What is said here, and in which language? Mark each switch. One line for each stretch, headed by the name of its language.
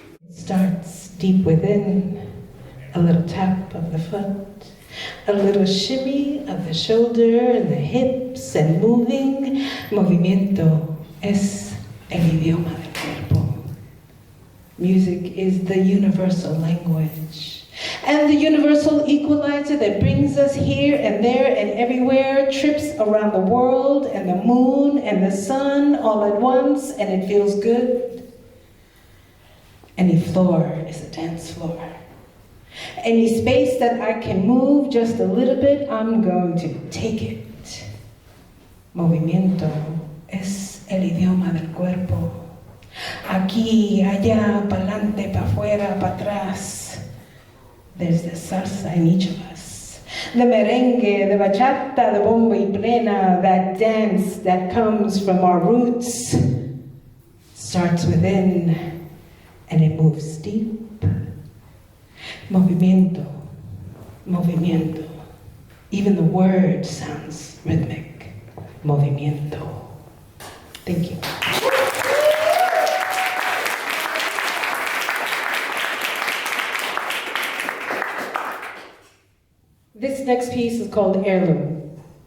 English: Starts deep within, a little tap of the foot, a little shimmy of the shoulder and the hips, and moving.
Spanish: Movimiento es el idioma del cuerpo.
English: Music is the universal language, and the universal equalizer that brings us here and there and everywhere, trips around the world and the moon and the sun all at once, and it feels good. Any floor is a dance floor. Any space that I can move just a little bit, I'm going to take it.
Spanish: Movimiento es el idioma del cuerpo. Aquí, allá, pa'lante, pa' afuera, pa' atrás.
English: There's the salsa in each of us. The merengue, the bachata, the bomba y plena, that dance that comes from our roots, starts within. And it moves deep.
Spanish: Movimiento, movimiento.
English: Even the word sounds rhythmic. Movimiento. Thank you. This next piece is called Heirloom.